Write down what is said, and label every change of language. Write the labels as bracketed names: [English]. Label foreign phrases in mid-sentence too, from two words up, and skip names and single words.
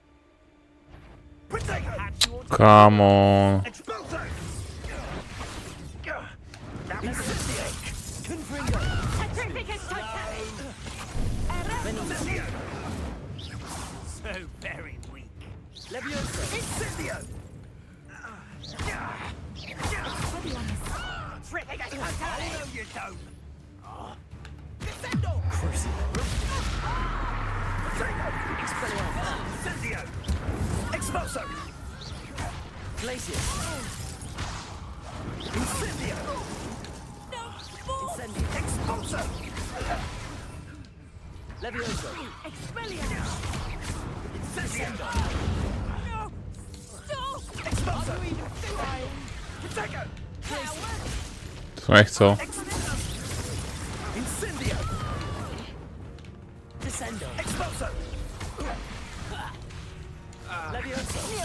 [English] Come on. So very weak. Leviosa. Incendio. No, you don't. Descendo. Incendio. Expulso. Glacius. Incendio. Incendio. Expulso. Leviosa. Expelliarmus. Incendio. No. Stop. Expulso. Protego. [Slovak] To som nechcel. [English] Incendio. Descendo. Expulso. Leviosa.